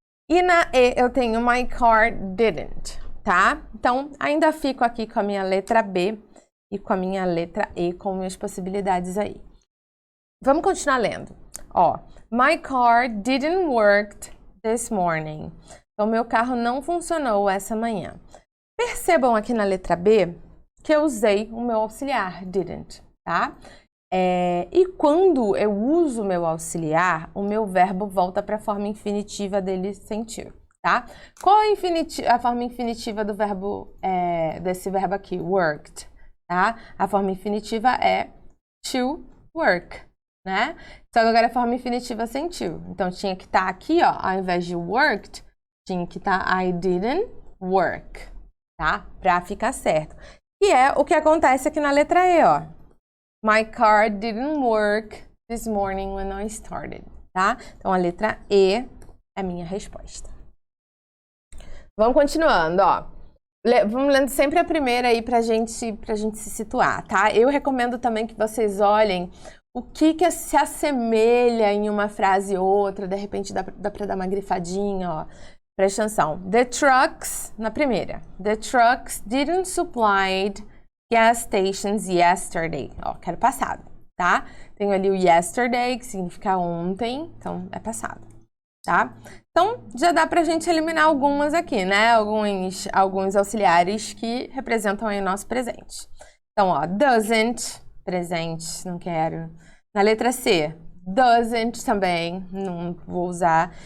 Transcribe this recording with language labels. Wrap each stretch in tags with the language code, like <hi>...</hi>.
<pt>E na E, eu tenho</pt> <en>my car didn't,</en> <pt>tá? Então, ainda fico aqui com a minha letra B e com a minha letra E, com minhas possibilidades aí. Vamos continuar lendo.</pt> <en>Ó, my car didn't work this morning.</en> <pt>Então, meu carro não funcionou essa manhã. Percebam aqui na letra B que eu usei o meu auxiliar, didn't, tá? E quando eu uso o meu auxiliar, o meu verbo volta para a forma infinitiva dele sentir, tá? Qual a forma infinitiva do verbo, desse verbo aqui, worked, tá? A forma infinitiva é to work, né? Só que agora a forma infinitiva sentiu. Então, tinha que estar aqui, ó, ao invés de worked, tinha que estar</pt> <en>I didn't work,</en> <pt>tá? Pra ficar certo. E é o que acontece aqui na letra E, ó.</pt> <en>My car didn't work this morning when I started, tá?</en> <pt>Então, a letra E é a minha resposta. Vamos continuando, ó. Vamos lendo sempre a primeira aí pra gente se situar, tá? Eu recomendo também que vocês olhem o que se assemelha em uma frase ou outra. De repente, dá pra dar uma grifadinha, ó. Presta atenção.</pt> <en>The trucks,</en> <pt>na primeira.</pt> <en>The trucks didn't supply gas stations yesterday.</en> <pt>Ó, quero passado, tá? Tenho ali o yesterday, que significa ontem, então é passado, tá? Então, já dá pra gente eliminar algumas aqui, né? Alguns auxiliares que representam aí o nosso presente. Então, ó, doesn't, presente, não quero. Na letra C, doesn't também, não vou usar.</pt>